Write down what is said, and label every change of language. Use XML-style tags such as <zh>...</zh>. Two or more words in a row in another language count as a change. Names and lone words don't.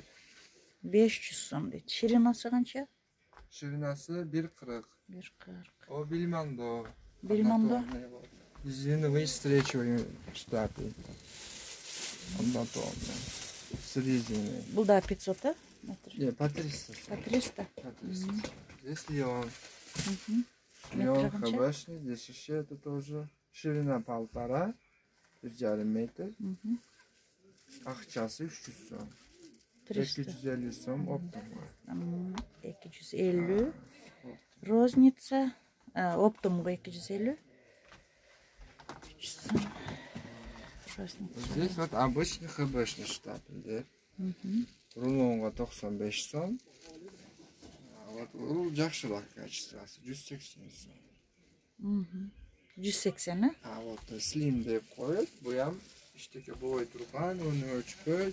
<ky>500 сом дейт. Ширинасы канча? Ширинасы 1,40. 1,40. О, бельмондо. Бельмондо?</ky> <ru>Резиновый встречный штапель. Однотонный. С резиной.</ru> <ky>Бул да 500, а?</ky> <ru>Не, по 300. По 300? По 300. Здесь леон. Метр Леон хбшный, дышащий, это тоже. Ширина 1,5, 1,5 метр.</ru> <ky>Акчасы 300 сом. 250 сом оптумга.</ky> <ru>250. Розница.</ru> <ky>Оптумга 250. 300 сом.</ky> <ru>Розница. Здесь вот обычный хбшный штапель.</ru> <ky>Рулонга 95 сом. Вот рул жакшыраак качествосы 180 сом. 180, а?</ky> <ru>А вот</ru> <ky>слим деп коет. Буям иштеке бой турган, өнү өчпөй.</ky>